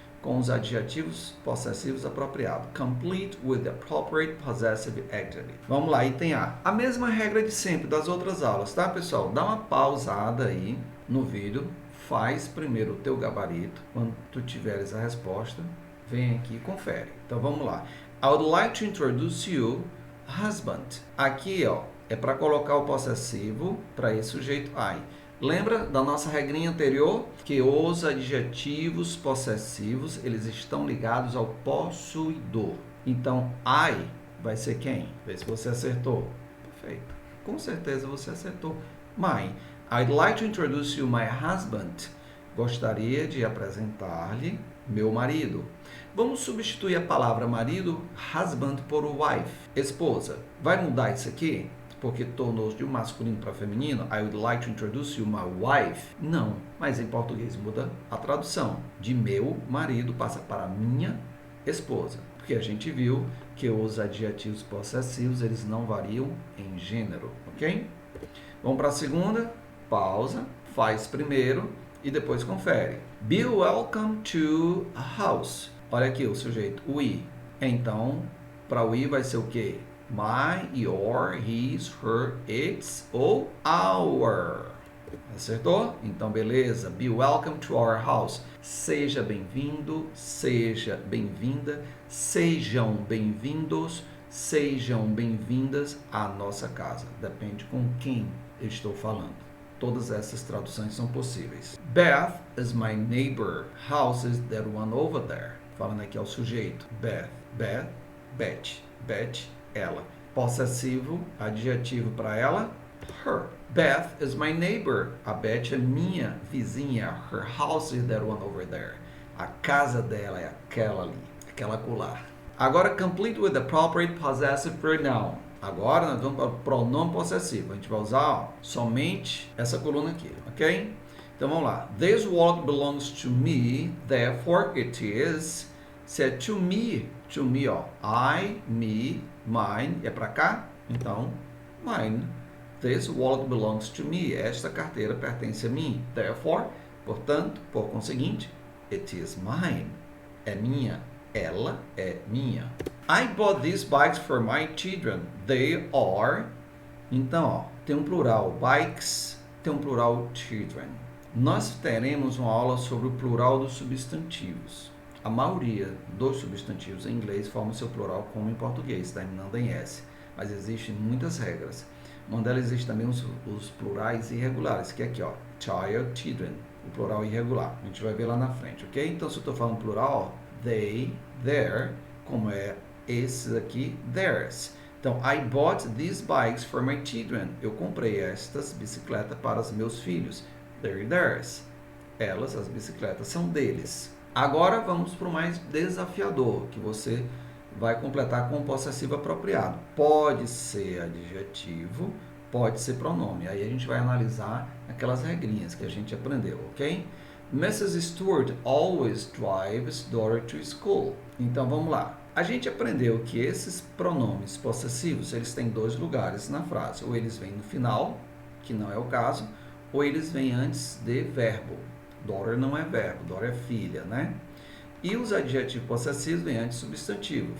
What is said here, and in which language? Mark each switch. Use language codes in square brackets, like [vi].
[pt] com os adjetivos possessivos apropriados. [en] Complete with the appropriate possessive adjective. [pt] Vamos lá, item A. A mesma regra de sempre das outras aulas, tá, pessoal? Dá uma pausada aí no vídeo, faz primeiro o teu gabarito. Quando tu tiveres a resposta, vem aqui e confere. Então, vamos lá. [en] I would like to introduce you, husband. [pt] Aqui, ó, é para colocar o possessivo para esse sujeito I. Lembra da nossa regrinha anterior? Que os adjetivos possessivos, eles estão ligados ao possuidor. Então, I vai ser quem? Vê se você acertou. Perfeito. Com certeza você acertou. [en] My. I'd like to introduce you my husband. [pt] Gostaria de apresentar-lhe meu marido. Vamos substituir a palavra marido, husband, por wife, esposa. Vai mudar isso aqui? Porque tornou-se de um masculino para feminino. [en] I would like to introduce you my wife. [pt] Não, mas em português muda a tradução. De meu marido passa para minha esposa. Porque a gente viu que os adjetivos possessivos, eles não variam em gênero, ok? Vamos para a segunda. Pausa, faz primeiro e depois confere. [en] Be welcome to a house. [pt] Olha aqui o sujeito, [en] we. [pt] Então, para we vai ser o quê? [en] My, your, his, her, its ou our. [pt] Acertou? Então, beleza. [en] Be welcome to our house. [pt] Seja bem-vindo, seja bem-vinda, sejam bem-vindos, sejam bem-vindas à nossa casa. Depende com quem eu estou falando. Todas essas traduções são possíveis. [en] Beth is my neighbor. House is that one over there. [pt] Falando aqui ao sujeito. Beth, Beth, Beth, Beth, ela. Possessivo, adjetivo para ela, her. [en] Beth is my neighbor. [pt] A Beth é minha vizinha. [en] Her house is that one over there. [pt] A casa dela é aquela ali, aquela colar. Agora, [en] complete with the appropriate possessive pronoun. [pt] Agora nós vamos para o pronome possessivo. A gente vai usar somente essa coluna aqui, ok? Então vamos lá. [en] This wallet belongs to me, therefore it is. [pt] Se é to me, ó. I, me, mine, é para cá? [en] Então, mine. This wallet belongs to me. [pt] Esta carteira pertence a mim. Therefore, portanto, por conseguinte, [en] it is mine. [pt] É minha. Ela é minha. [en] I bought these bikes for my children. They are. [pt] Então, ó, tem um plural bikes, tem um plural children. Nós teremos uma aula sobre o plural dos substantivos. A maioria dos substantivos em inglês forma seu plural como em português, terminando em S. Mas existem muitas regras. Uma delas existe também os plurais irregulares, que é aqui, ó, child, children, o plural irregular. A gente vai ver lá na frente, ok? Então, se eu estou falando plural, ó, they, their, como é esses aqui, theirs. [en] Então, I bought these bikes for my children. [pt] Eu comprei estas bicicletas para os meus filhos. [en] They're theirs. [pt] Elas, as bicicletas, são deles. Agora vamos para o mais desafiador, que você vai completar com o possessivo apropriado. Pode ser adjetivo, pode ser pronome. Aí a gente vai analisar aquelas regrinhas que a gente aprendeu, ok? Mrs. [en] Stewart always drives daughter to school. [pt] Então vamos lá. A gente aprendeu que esses pronomes possessivos, eles têm dois lugares na frase. Ou eles vêm no final, que não é o caso, ou eles vêm antes de verbo. Daughter não é verbo, daughter é filha, né? E os adjetivos possessivos vêm antes de substantivo.